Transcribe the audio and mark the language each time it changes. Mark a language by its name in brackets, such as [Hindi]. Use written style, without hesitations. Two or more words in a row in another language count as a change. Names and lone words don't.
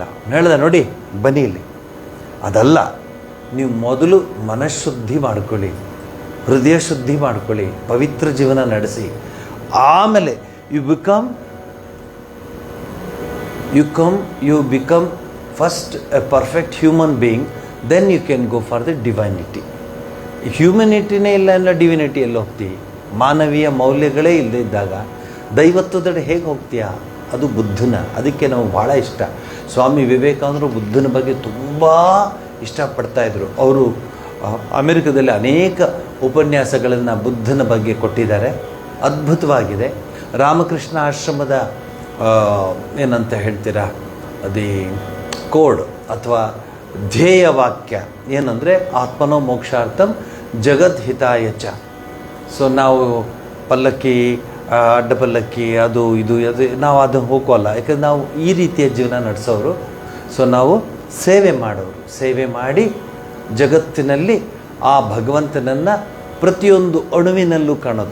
[Kannada] ಹೇಳ್ದ, ನೋಡಿ ಬನ್ನಿ ಇಲ್ಲಿ, ಅದಲ್ಲ, ನೀವು ಮೊದಲು ಮನಃಶುದ್ಧಿ ಮಾಡ್ಕೊಳ್ಳಿ, ಹೃದಯ ಶುದ್ಧಿ ಮಾಡ್ಕೊಳ್ಳಿ, ಪವಿತ್ರ ಜೀವನ ನಡೆಸಿ, ಆಮೇಲೆ [English] you become first a perfect human being, then you can go for the divinity. [Kannada] ಹ್ಯೂಮನಿಟಿನೇ ಇಲ್ಲ ಎಲ್ಲ ಡಿವಿನಿಟಿ ಎಲ್ಲಿ ಹೋಗ್ತೀವಿ? ಮಾನವೀಯ ಮೌಲ್ಯಗಳೇ ಇಲ್ಲದೇ ಇದ್ದಾಗ ದೈವತ್ವದಡೆ ಹೇಗೆ ಹೋಗ್ತೀಯಾ? ಅದು ಬುದ್ಧನ. ಅದಕ್ಕೆ ನಾವು ಭಾಳ ಇಷ್ಟ. ಸ್ವಾಮಿ ವಿವೇಕಾನಂದರು ಬುದ್ಧನ ಬಗ್ಗೆ ತುಂಬ ಇಷ್ಟಪಡ್ತಾಯಿದ್ರು. ಅವರು ಅಮೆರಿಕದಲ್ಲಿ ಅನೇಕ ಉಪನ್ಯಾಸಗಳನ್ನು ಬುದ್ಧನ ಬಗ್ಗೆ ಕೊಟ್ಟಿದ್ದಾರೆ, ಅದ್ಭುತವಾಗಿದೆ. ರಾಮಕೃಷ್ಣ ಆಶ್ರಮದ ಏನಂತ ಹೇಳ್ತೀರಾ, ಅದೇ ಕೋಡ್ ಅಥವಾ ಧ್ಯೇಯ ವಾಕ್ಯ ಏನಂದರೆ [Sanskrit] ಆತ್ಮನೋ ಮೋಕ್ಷಾರ್ಥಂ ಜಗದ್ ಹಿತಾಯ ಚ. [Kannada] ಸೊ ನಾವು ಪಲ್ಲಕ್ಕಿ, ಅಡ್ಡ ಪಲ್ಲಕ್ಕಿ, ಅದು ನಾವು ಅದನ್ನು ಹೋಗೋಲ್ಲ, ಯಾಕಂದ್ರೆ ನಾವು ಈ ರೀತಿಯ ಜೀವನ ನಡೆಸೋರು. ಸೊ ನಾವು ಸೇವೆ ಮಾಡೋರು, ಸೇವೆ ಮಾಡಿ ಜಗತ್ತಿನಲ್ಲಿ ಆ ಭಗವಂತನನ್ನು ಪ್ರತಿಯೊಂದು ಅಣುವಿನಲ್ಲೂ ಕಾಣೋದು.